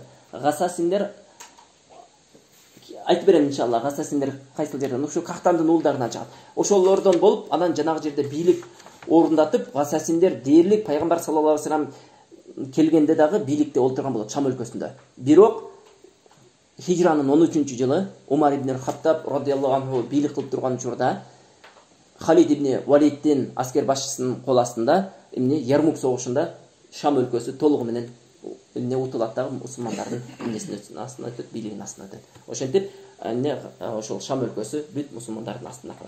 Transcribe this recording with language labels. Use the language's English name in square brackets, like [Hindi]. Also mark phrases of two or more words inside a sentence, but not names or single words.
[Kyrgyz] Гасасиндер айтып берем иншалла. Гасасиндер кайсыл жерден? Ошо Кахтандын уулдарынан чыгат. Ошолордон болуп, анан жанагы жерде бийлик орундатып, Гасасиндер дээрлик пайгамбар [Arabic] صلى الله عليه وسلم [Kyrgyz] келгенде дагы бийликте олтурган болот Шам өлкөсүндө. Бирок Хижранын 13-жылы Умар ибн Хаттаб [Arabic] رضي الله عنه [Kyrgyz] бийлик кылып турган учурда Халид ибн Валиддин аскер башчысынын кол астында эмне Ярмук согушунда Шам өлкөсү толугу менен эмне утулат дагы мусулмандардын эмнесинин астына өтөт, бийлигинин астына өтөт. Ошентип ошол Шам өлкөсү бүт мусулмандардын астына калат.